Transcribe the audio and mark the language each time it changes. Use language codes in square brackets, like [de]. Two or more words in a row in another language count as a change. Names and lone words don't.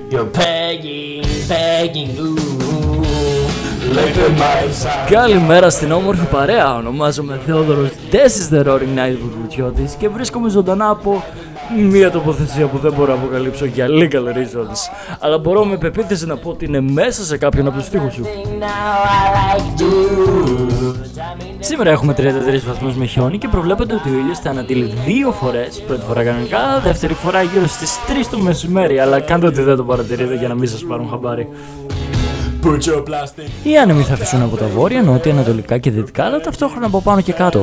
[en] You're begging, begging, ooh, look at my side. [el] Καλημέρα στην όμορφη παρέα. Ονομάζομαι Θεόδωρος. [en] This is the Roaring Night [el] Βουρβουτσιώτης και βρίσκομαι ζωντανά από μια τοποθεσία που δεν μπορώ να αποκαλύψω για [en] legal reasons. [el] Αλλά μπορώ με πεποίθηση να πω ότι είναι μέσα σε κάποιον από τους στίχους σου. Σήμερα έχουμε 33 βαθμούς με χιόνι και προβλέπεται ότι ο ήλιος θα ανατείλει 2 φορές. Πρώτη φορά κανονικά, δεύτερη φορά γύρω στις 3 το μεσημέρι. Αλλά κάντε ότι δεν το παρατηρείτε για να μην σας πάρουν χαμπάρι. Οι άνεμοι θα φυσούν από τα βόρεια, νότια, ανατολικά και δυτικά, αλλά ταυτόχρονα από πάνω και κάτω.